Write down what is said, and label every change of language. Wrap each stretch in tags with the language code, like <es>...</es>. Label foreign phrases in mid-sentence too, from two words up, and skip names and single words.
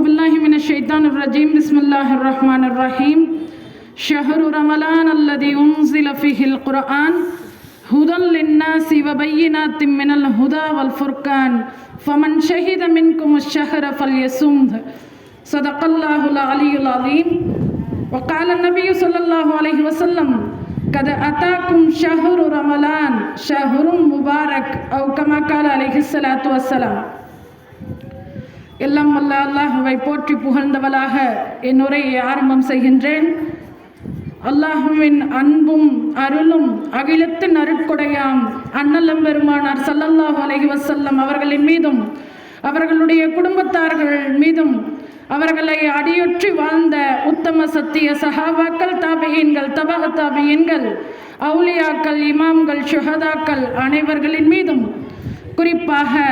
<ar>بالله من الشيطان الرجيم بسم الله الرحمن الرحيم شهر رمضان الذي أنزل فيه القرآن هدى للناس وبينات من الهدى والفرقان فمن شهد منكم الشهر فليصمه صدق الله العلي العظيم وقال نبي صلى الله عليه وسلم قد أتاكم شهر رمضان شهر مبارك أو كما قال عليه الصلاة والسلام.</ar> <ta>எல்லாம் வல்ல அல்லாஹ்வை போற்றி புகழ்ந்தவளாக என் உரையை ஆரம்பம் செய்கின்றேன். அல்லாஹ்வின் அன்பும் அருளும் அகிலத்தின் அருட்கொடையாம் அண்ணலம் பெருமானார்</ta> <ar>صلى الله عليه وسلم</ar> <ta>அவர்களின் மீதும் அவர்களுடைய குடும்பத்தார்கள் மீதும் அவர்களை அடியொற்றி வாழ்ந்த உத்தம சத்திய சஹாபாக்கள், தாபியீன்கள், தபஅ தாபியீன்கள், அவுலியாக்கள், இமாம்கள், ஷுஹதாக்கள் அனைவர்களின் மீதும் குறிப்பாக</ta>